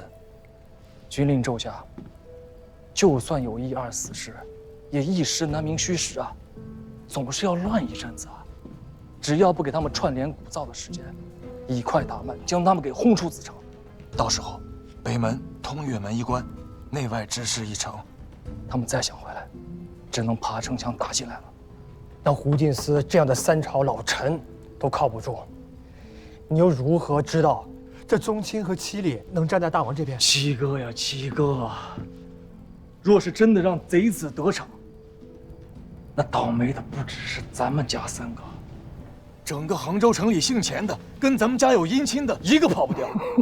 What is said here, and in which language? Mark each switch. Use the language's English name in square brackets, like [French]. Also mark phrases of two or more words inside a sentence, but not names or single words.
[Chinese] 軍令驟下，就算有1、2死士，也一時難名虛實啊，總是要亂一陣子啊。只要不給他們串聯鼓噪的時間，以快打慢，將他們給轟出子城。到時候，北門、通越門一關，內外之勢一成，他們再想回來，只能爬城牆打進來了。那胡進思這樣的3朝老臣都靠不住，你又如何知道這宗親和戚烈能站在大王這邊？七哥呀，七哥，若是真的讓賊子得逞，那倒霉的不只是咱們家3個，整個杭州城裡姓錢的，跟咱們家有姻親的，一個跑不掉。